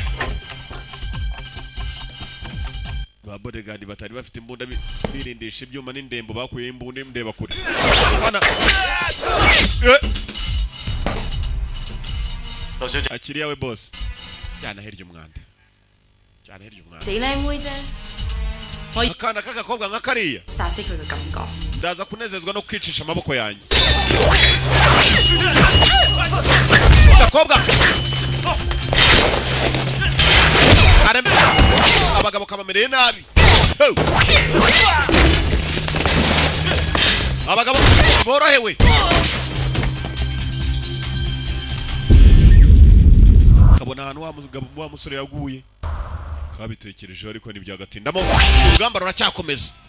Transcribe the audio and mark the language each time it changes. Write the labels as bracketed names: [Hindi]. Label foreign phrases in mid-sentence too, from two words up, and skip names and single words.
[Kinyarwanda] ba bodyguard batari bafite imbunda birindisha ibyuma n'indembo bakuye imbunda ndeba kure bana akiriya we boss cyana herye umwanda [Cantonese] 死靚妹啫， [Kinyarwanda] akana k'agakobwa nka kariya [Cantonese] 殺死佢嘅感覺。 [Kinyarwanda] ndaza kunezezwa no kwicisha amaboko yanjye gakobwa abagabo kabamereye nabi abagabo borohewe kabona ahantu wa musore yaguye twabitekerejeho ariko ntibyagatinda urugamba ruracyakomeza